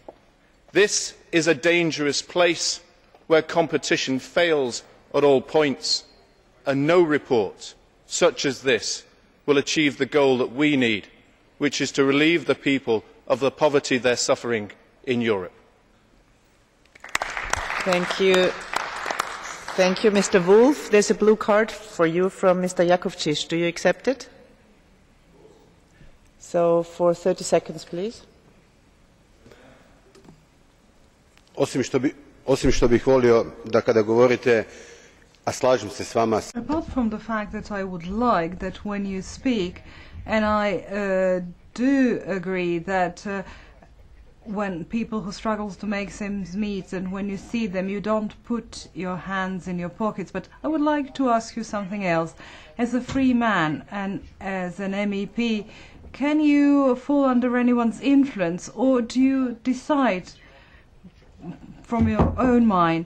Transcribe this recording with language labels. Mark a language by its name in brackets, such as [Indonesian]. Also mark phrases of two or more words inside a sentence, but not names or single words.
[English] This is a dangerous place where competition fails at all points, and no report such as this will achieve the goal that we need, which is to relieve the people of the poverty they are suffering in Europe. Thank you. Thank you, Mr. Woolfe. There's a blue card for you from Mr. JAKOVČIČ. Do you accept it? So, for 30 seconds, please. [Croatian] Osim što bih volio da kada govorite, a slažem se s vama. [English] Apart from the fact that I would like that when you speak, and I do agree that when people who struggle to make ends meet, and when you see them, you don't put your hands in your pockets. But I would like to ask you something else. As a free man and as an MEP, can you fall under anyone's influence, or do you decide from your own mind?